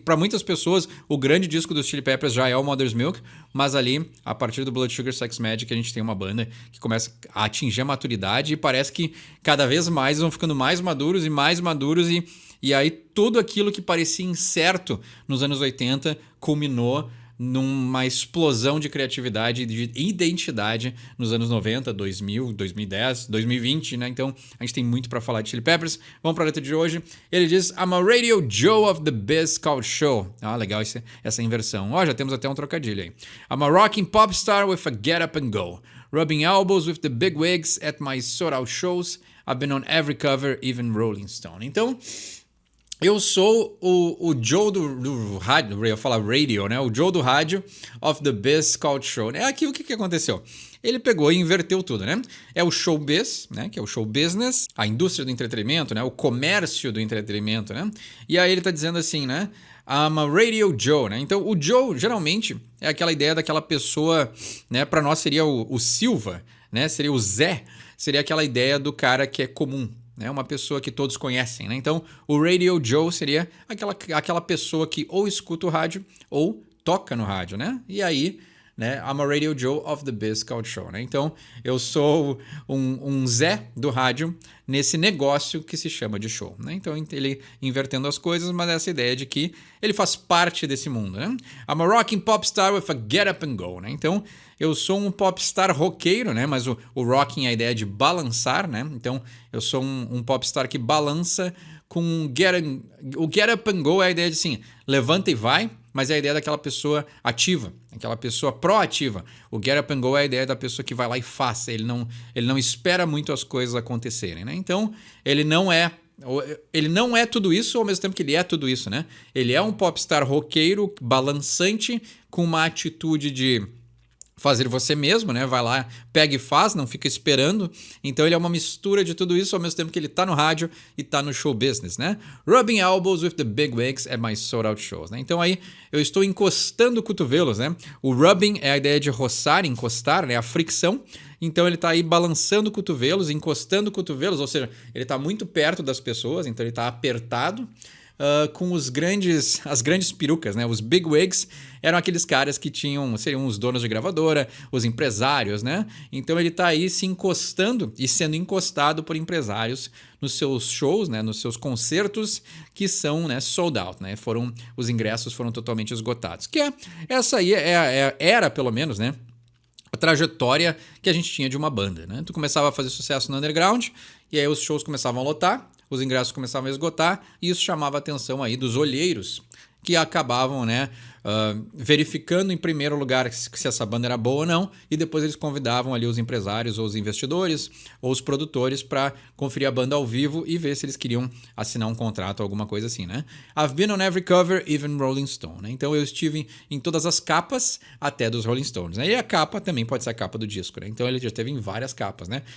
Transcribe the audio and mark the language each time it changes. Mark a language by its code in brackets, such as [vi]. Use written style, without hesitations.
[pt] Para muitas pessoas, o grande disco dos Chili Peppers já é o Mother's Milk, mas ali, a partir do Blood Sugar Sex Magik, a gente tem uma banda que começa a atingir a maturidade e parece que cada vez mais vão ficando mais maduros e aí tudo aquilo que parecia incerto nos anos 80 culminou numa explosão de criatividade e de identidade nos anos 90, 2000, 2010, 2020, né? Então a gente tem muito para falar de Chili Peppers. Vamos para a letra de hoje. Ele diz: [en] I'm a radio Joe of the Biz Called Show. [pt] Ah, legal essa inversão. Ó, já temos até um trocadilho aí. [en] I'm a rocking pop star with a get up and go. Rubbing elbows with the big wigs at my sold out shows. I've been on every cover, even Rolling Stone. [pt] Então... eu sou o Joe do rádio, eu ia falar radio, né? O Joe do rádio [en] of the Biz Called Show. [pt] É aqui o que aconteceu. Ele pegou e inverteu tudo, né? É o showbiz, né? Que é o show business, a indústria do entretenimento, né? O comércio do entretenimento, né? E aí ele tá dizendo assim, né? [en] I'm a radio Joe, [pt] né? Então o Joe geralmente é aquela ideia daquela pessoa, né? Para nós seria o Silva, né? Seria o Zé, seria aquela ideia do cara que é comum. Né, uma pessoa que todos conhecem, né? Então, o Radio Joe seria aquela pessoa que ou escuta o rádio ou toca no rádio, né? E aí, né? [en] I'm a Radio Joe of the Biz Called Show, né? [pt] Então, eu sou um Zé do rádio nesse negócio que se chama de show, né? Então, ele invertendo as coisas, mas essa ideia de que ele faz parte desse mundo, né? [en] I'm a rocking pop star with a get up and go, né? [pt] Então, eu sou um popstar roqueiro, né? Mas o rocking é a ideia de balançar, né? Então, eu sou um popstar que balança com o [en] get up and go [pt] é a ideia de assim, levanta e vai, mas é a ideia daquela pessoa ativa, aquela pessoa proativa. O [en] Get Up and Go [pt] é a ideia da pessoa que vai lá e faz, ele não espera muito as coisas acontecerem, né? Então, ele não é tudo isso ao mesmo tempo que ele é tudo isso, né? Ele é um popstar roqueiro, balançante, com uma atitude de fazer você mesmo, né? Vai lá, pega e faz, não fica esperando. Então ele é uma mistura de tudo isso ao mesmo tempo que ele tá no rádio e tá no show business, né? [en] Rubbing elbows with the big wigs at my sold out shows, né? [pt] Então aí eu estou encostando cotovelos, né? O rubbing é a ideia de roçar, encostar, né? A fricção. Então ele tá aí balançando cotovelos, encostando cotovelos, ou seja, ele tá muito perto das pessoas, então ele tá apertado. Com as grandes perucas, né? Os big wigs eram aqueles caras que seriam os donos de gravadora, os empresários, né? Então ele tá aí se encostando e sendo encostado por empresários nos seus shows, né? Nos seus concertos que são, né, sold out, né? Os ingressos foram totalmente esgotados. Essa aí era pelo menos, né? A trajetória que a gente tinha de uma banda, né? Tu começava a fazer sucesso no underground e aí os shows começavam a lotar, os ingressos começavam a esgotar e isso chamava a atenção aí dos olheiros que acabavam, né, verificando em primeiro lugar se essa banda era boa ou não e depois eles convidavam ali os empresários ou os investidores ou os produtores para conferir a banda ao vivo e ver se eles queriam assinar um contrato ou alguma coisa assim, né? [en] I've been on every cover, even Rolling Stone, né? [pt] Então eu estive em todas as capas até dos Rolling Stones, né? E a capa também pode ser a capa do disco, né? Então ele já esteve em várias capas, né?